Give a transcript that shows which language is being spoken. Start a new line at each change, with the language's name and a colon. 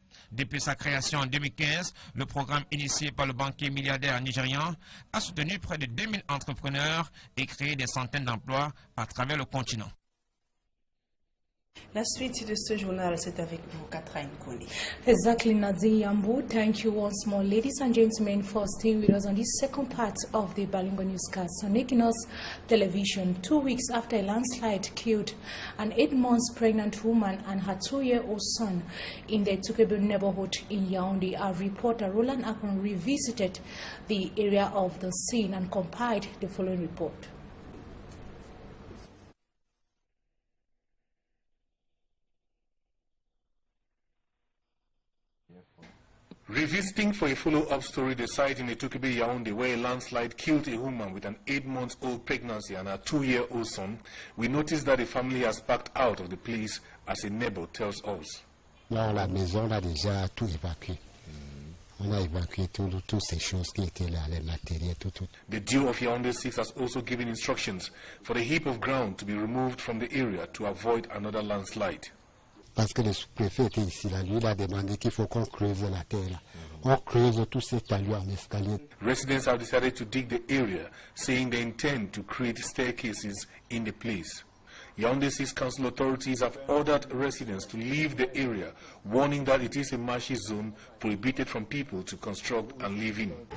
French: Depuis sa création en 2015, le programme initié par le banquier milliardaire nigérian a soutenu près de 2000 entrepreneurs et créé des centaines d'emplois à travers le continent. La suite de ce journal, c'est avec vous, Catherine Koni.
English: Exactly, Nadine Yambu. Thank you once more, ladies and gentlemen, for staying with us on this second part of the Balingo Newscast on Ekinos Television. 2 weeks after a landslide killed an 8 months pregnant woman and her 2-year-old son in the Tukebe neighborhood in Yaoundé, our reporter Roland Akon revisited the area of the scene and compiled the following report. Revisiting for a follow-up story, the site in Etukebe, Yaoundé, where a landslide killed a woman with an 8-month-old pregnancy and a 2-year-old son, we noticed that the family has packed out of the place, as a neighbor tells us.
French: Dans la maison, on a déjà tout évacué. On a évacué toutes ces choses qui étaient là, les matériels, tout.
English: The Dew of Yaoundé 6 has also given instructions for the heap of ground to be removed from the area to avoid another landslide.
French: Parce que le sous-préfet était ici, là, lui, il a demandé qu'il faut qu'on creuse la terre. Là. On creuse tous ces talus en escalier.
English: Residents have decided to dig the area, saying they intend to create staircases in the place. Yaoundé 6 council authorities have ordered residents to leave the area, warning that it is a marshy zone prohibited from people to construct and live in.